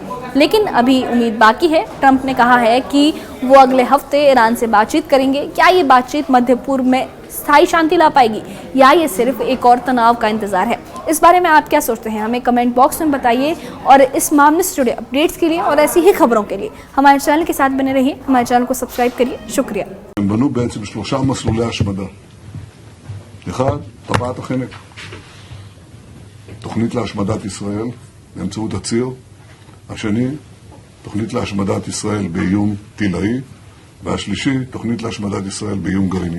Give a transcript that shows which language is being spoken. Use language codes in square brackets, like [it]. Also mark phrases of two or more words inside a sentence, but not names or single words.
[hi] लेकिन अभी उम्मीद बाकी है। ट्रंप ने कहा है कि वो अगले हफ्ते ईरान से बातचीत करेंगे। क्या ये बातचीत मध्य पूर्व में स्थायी शांति ला पाएगी या ये सिर्फ एक और तनाव का इंतजार है? इस बारे में आप क्या सोचते हैं, हमें [en] comment box [hi] में बताइए। और इस मामले से जुड़े अपडेट्स के लिए और ऐसी ही खबरों के लिए हमारे चैनल के साथ बने रहिए। हमारे चैनल को सब्सक्राइब करिए। शुक्रिया। [he] הם בנו בעצם 3 מסלולי השמדה. אחד, טבעת החנק. תוכנית להשמדת ישראל באמצעות הציר. השני, תוכנית להשמדת ישראל באיום טילאי. והשלישי, תוכנית להשמדת ישראל באיום גרעיני.